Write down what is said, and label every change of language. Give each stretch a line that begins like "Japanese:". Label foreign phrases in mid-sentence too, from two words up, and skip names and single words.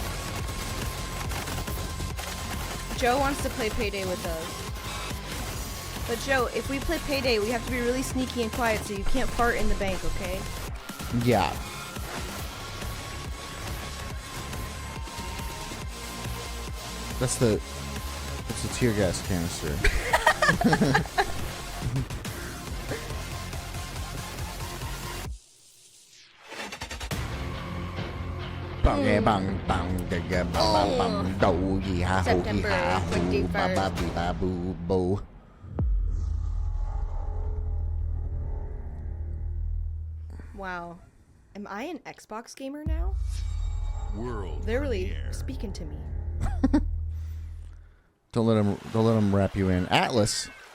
English: Joe wants to play Payday with us. But Joe, if we play Payday, we have to be really sneaky and quiet so you can't fart in the bank, okay? Yeah. That's the tear gas canister. Bang bang bang bang bang bang do yee ha ho yee ha ho ba ba bee ba boo boo. Wow. Am I an Xbox gamer now? World They're really premiere. speaking to me. Don't let him wrap you in. Atlas.